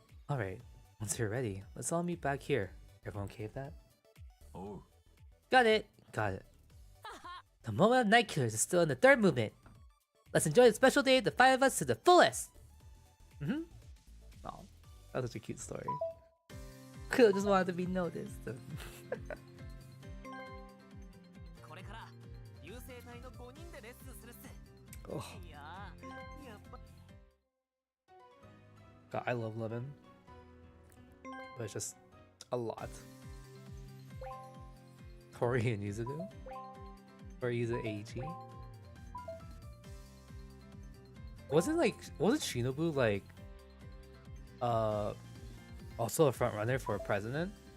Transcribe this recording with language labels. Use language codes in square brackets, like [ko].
[en] Alright. Once you're ready, let's all meet back here. Everyone okay with that? Got it. Got it. The moment of Night Killers is still in the third movement. Let's enjoy the special day of the five of us to the fullest. Mm-hmm. Oh, that was such a cute story. Could just wanted to be noticed. [ja] これから流星隊の5人でレッスンするっす。 [en] Oh, [ja] いやー、やっぱ [en] God, I love lemon, but it's just a lot. Tori and Yuzudu, or Yuzu Eiichi. Wasn't Shinobu like also a front runner for president?